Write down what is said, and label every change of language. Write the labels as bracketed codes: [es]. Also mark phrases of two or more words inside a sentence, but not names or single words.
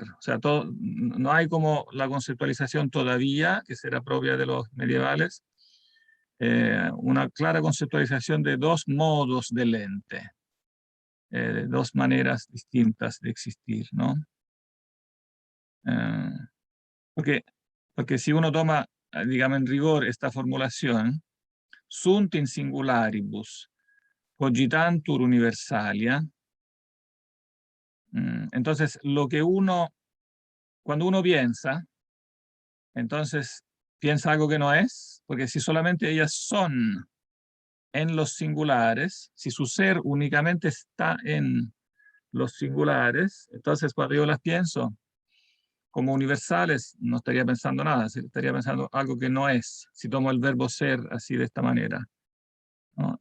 [es] O sea, no hay como la conceptualización todavía, que será propia de los medievales, una clara conceptualización de dos modos del ente, dos maneras distintas de existir, ¿no? Eh, porque si uno toma, digamos, en rigor esta formulación, [la] sunt in singularibus cogitantur universalia, [es] entonces cuando uno piensa, entonces piensa algo que no es, porque si solamente ellas son en los singulares, si su ser únicamente está en los singulares, entonces cuando yo las pienso como universales, no estaría pensando nada, estaría pensando algo que no es, si tomo el verbo ser así de esta manera, ¿no?